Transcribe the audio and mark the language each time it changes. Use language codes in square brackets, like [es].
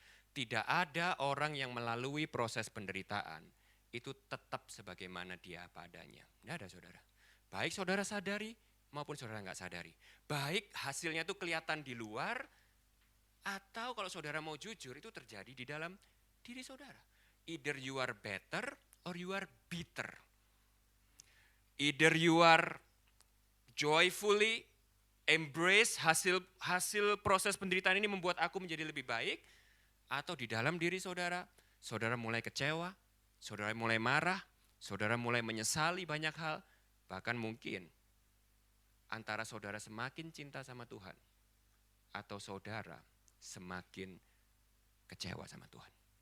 [id] Tidak ada orang yang melalui proses penderitaan, itu tetap sebagaimana dia apa adanya. Enggak ada saudara. Baik saudara sadari, maupun saudara enggak sadari. Baik hasilnya itu kelihatan di luar, atau kalau saudara mau jujur itu terjadi di dalam diri saudara. [en] Either you are better or you are bitter. Either you are joyfully embrace [id] hasil proses penderitaan ini membuat aku menjadi lebih baik, atau di dalam diri saudara, saudara mulai kecewa, saudara mulai marah, saudara mulai menyesali banyak hal, bahkan mungkin antara saudara semakin cinta sama Tuhan atau saudara semakin kecewa sama Tuhan.